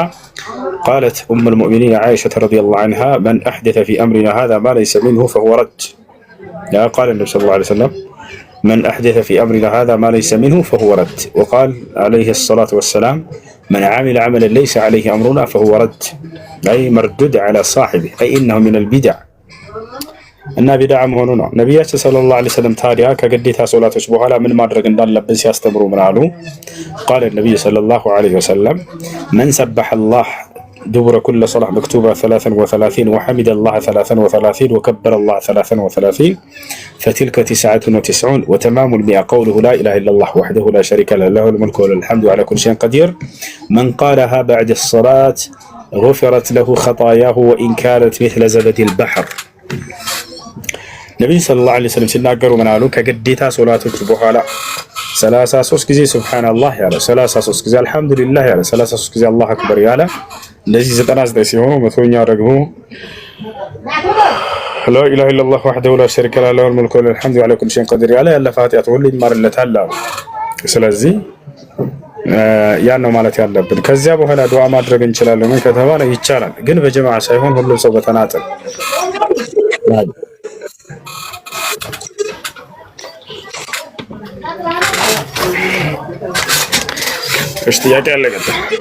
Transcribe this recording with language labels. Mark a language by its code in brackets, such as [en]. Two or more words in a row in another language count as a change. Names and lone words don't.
[ar] قالت أم المؤمنين عائشة رضي الله عنها: من أحدث في أمرنا هذا ما ليس منه فهو رد. لا، قال النبي صلى الله عليه وسلم: من أحدث في أمرنا هذا ما ليس منه فهو رد. وقال عليه الصلاة والسلام: من عمل عملا ليس عليه أمرنا فهو رد، أي مردود على صاحبه، أي إنه من البدع. [am] እና ቢድዓ መሆኑ ነው። ነቢያችን [ar] صلى الله عليه وسلم [am] ታዲያ ከግዴታ ሶላቶች በኋላ ምን ማድረግ እንዳለብን ሲያስተምሩ ምን አሉ? [ar] قال النبي صلى الله عليه وسلم: من سبح الله دبر كل صلاة مكتوبة 33 وحمد الله 33 وكبر الله 33 فتلك 99 وتمام المئة قوله لا إله إلا الله وحده لا شريك له له الملك وله الحمد على كل شيء قدير. من قالها بعد الصلاة غفرت له خطاياه وإن كانت مثل زبد البحر. [am] ነብዩ [ar] صلى الله عليه وسلم [am] ሲናገሩ ምን አሉ? ከግዴታ ሶላቶች በኋላ 33 ጊዜ ሱብሃንአላህ ያለ፣ 33 ጊዜ አልሐምዱሊላህ ያለ፣ 33 ጊዜ [ar] الله أكبر [am] ያለ፣ እንደዚህ 99 ሲሆኑ መቶኛው ደግሞ [ar] لا إله إلا الله وحده لا شريك له له الملك وله الحمد على كل شيء قدير [am] ያለ ያለ ፋቲሃ ሁሉ ይማርለታል አሉ። ስለዚህ ያን ነው ማለት ያለብን። ከዚያ በኋላ ዱዓ ማድረግ እንችላለን ምን ከተባለ ይቻላል፣ ግን በጀማዓ ሳይሆን ሁሉም ሰው በተናጠል። እሺ ጥያቄ አለ ገጠ